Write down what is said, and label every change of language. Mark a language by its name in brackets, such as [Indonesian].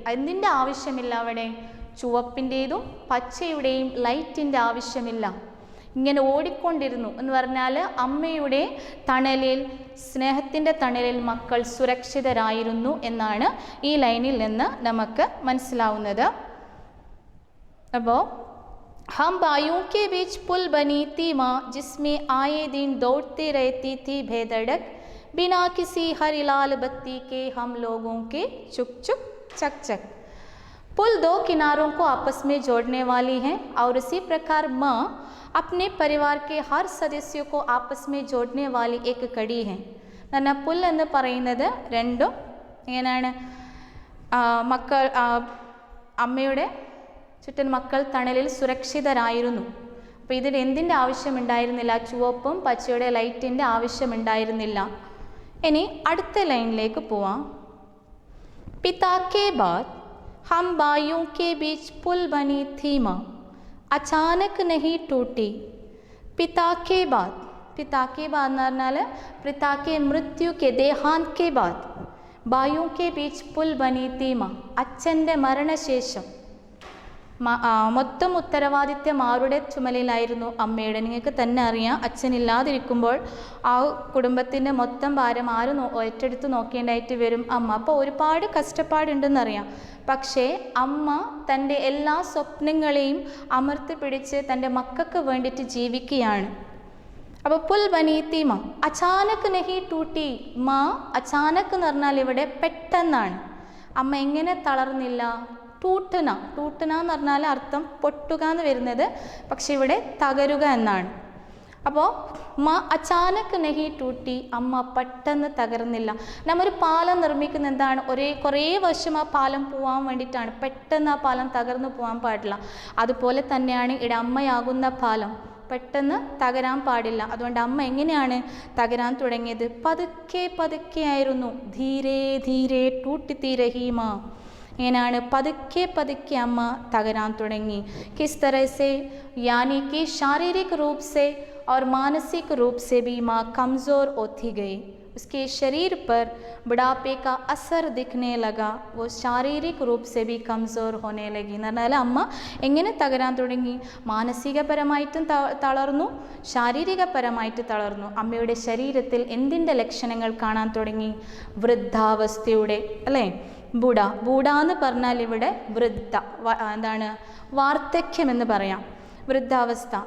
[Malayalam] എന്തിൻ്റെ ആവശ്യമില്ല അവിടെ? ചുവപ്പിൻ്റെതും പച്ചയുടെയും ലൈറ്റിൻ്റെ ആവശ്യമില്ല. ഇങ്ങനെ ഓടിക്കൊണ്ടിരുന്നു എന്ന് പറഞ്ഞാൽ അമ്മയുടെ തണലിൽ, സ്നേഹത്തിൻ്റെ തണലിൽ മക്കൾ സുരക്ഷിതരായിരുന്നു എന്നാണ് ഈ ലൈനിൽ നിന്ന് നമുക്ക് മനസ്സിലാവുന്നത്. അപ്പോൾ [Hindi] हम भाइयों के बीच पुल बनी थी माँ, जिसमें आए दिन दौड़ती रहती थी बेधड़क, बिना किसी हरिलाल बत्ती के हम लोगों के चुक चुक चक चक. पुल दो किनारों को आपस में जोड़ने वाली है, और इसी प्रकार माँ अपने परिवार के हर सदस्यों को आपस में जोड़ने वाली एक कड़ी है. [Malayalam] എന്നാൽ പുൽ എന്ന് പറയുന്നത് രണ്ടും എങ്ങനെയാണ്? മക്കൾ അമ്മയുടെ ചുറ്റും മക്കൾ തണലിൽ സുരക്ഷിതരായിരുന്നു. അപ്പോൾ ഇതിൽ എന്തിൻ്റെ ആവശ്യമുണ്ടായിരുന്നില്ല? ചുവപ്പും പച്ചയുടെ ലൈറ്റിൻ്റെ ആവശ്യമുണ്ടായിരുന്നില്ല. ഇനി അടുത്ത ലൈനിലേക്ക് പോവാം. [Hindi] पिता के बाद हम भाइयों के बीच पुल बनी थी माँ, अचानक नहीं टूटी. पिता के बाद [Malayalam] എന്ന് പറഞ്ഞാൽ [Hindi] पिता के मृत्यु के देहांत के बाद भाइयों के बीच पुल बनी थी माँ, [Malayalam] അച്ഛൻ്റെ മരണശേഷം മൊത്തം ഉത്തരവാദിത്യം ആരുടെ ചുമലിലായിരുന്നു? അമ്മയുടെ. നിങ്ങൾക്ക് തന്നെ അറിയാം, അച്ഛനില്ലാതിരിക്കുമ്പോൾ ആ കുടുംബത്തിൻ്റെ മൊത്തം ഭാരം ആര് ഏറ്റെടുത്ത് നോക്കേണ്ടതായിട്ട് വരും? അമ്മ. അപ്പോൾ ഒരുപാട് കഷ്ടപ്പാടുണ്ടെന്നറിയാം. പക്ഷേ അമ്മ തൻ്റെ എല്ലാ സ്വപ്നങ്ങളെയും അമർത്തി പിടിച്ച് തൻ്റെ മക്കൾക്ക് വേണ്ടിയിട്ട് ജീവിക്കുകയാണ്. അപ്പോൾ [Hindi] പുൽ ബനീത്തി മാ, അച്ചാനക്ക് നഹി ടൂട്ടി. [Malayalam] മാ അച്ചാനക്ക് എന്ന് പറഞ്ഞാൽ ഇവിടെ പെട്ടെന്നാണ്. അമ്മ എങ്ങനെ തളർന്നില്ല? ടൂട്ടന എന്ന് പറഞ്ഞാൽ അർത്ഥം പൊട്ടുക എന്ന് വരുന്നത്, പക്ഷെ ഇവിടെ തകരുക എന്നാണ്. അപ്പോൾ [Hindi] അച്ചാനക്ക് നഹി ടൂട്ടി, [Malayalam] അമ്മ പെട്ടെന്ന് തകർന്നില്ല. നമ്മൊരു പാലം നിർമ്മിക്കുന്ന എന്താണ്? കുറേ വർഷം ആ പാലം പോകാൻ വേണ്ടിയിട്ടാണ്. പെട്ടെന്ന് ആ പാലം തകർന്നു പോകാൻ പാടില്ല. അതുപോലെ തന്നെയാണ് ഇവിടെ അമ്മയാകുന്ന പാലം പെട്ടെന്ന് തകരാൻ പാടില്ല. അതുകൊണ്ട് അമ്മ എങ്ങനെയാണ് തകരാൻ തുടങ്ങിയത്? പതുക്കെ ആയിരുന്നു. [Hindi] ധീരേ ധീരേ ടൂട്ടി രഹീമ. [Malayalam] ഇങ്ങനെയാണ് പതുക്കെ അമ്മ തകരാൻ തുടങ്ങി. [Hindi] किस तरह से? यानी कि शारीरिक रूप से और मानसिक रूप से भी माँ कमज़ोर होती गई. उसके शरीर पर बुढ़ापे का असर दिखने लगा. वो शारीरिक रूप से भी कमज़ोर होने लगी. [Malayalam] എന്ന് പറഞ്ഞാൽ അമ്മ എങ്ങനെ തകരാൻ തുടങ്ങി? മാനസികപരമായിട്ടും തളർന്നു, ശാരീരികപരമായിട്ട് തളർന്നു. അമ്മയുടെ ശരീരത്തിൽ എന്തിൻ്റെ ലക്ഷണങ്ങൾ കാണാൻ തുടങ്ങി? വൃദ്ധാവസ്ഥയുടെ, അല്ലേ? ബൂഢ എന്ന് പറഞ്ഞാൽ ഇവിടെ വൃദ്ധ, എന്താണ്? വാർദ്ധക്യം എന്ന് പറയാം, വൃദ്ധാവസ്ഥ.